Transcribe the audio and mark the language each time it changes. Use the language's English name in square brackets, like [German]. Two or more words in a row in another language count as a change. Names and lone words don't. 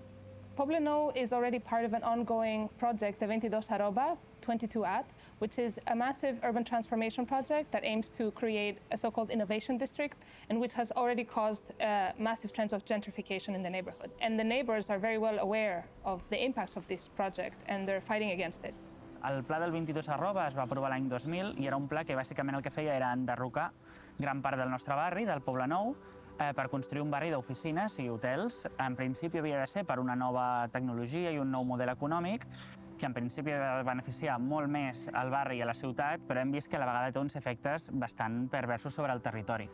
[English] Poblenou is already part of an ongoing project, the 22@, 22 which is a massive urban transformation project that aims to create a so-called innovation district and which has already caused massive trends of gentrification in the neighborhood. And the neighbors are very well aware of the impacts of this project and they're fighting against it. [Catalan] El pla del 22 es va aprovar l'any 2000 i era un pla que bàsicament el que feia era enderrocar gran part del nostre barri, del Poblenou, per construir un barri d'oficines i hotels. En principi havia de ser per una nova tecnologia i un nou model econòmic que en principi va beneficiar molt més al barri i a la ciutat, però hem vist que a la vegada té uns efectes bastant perversos sobre el territori.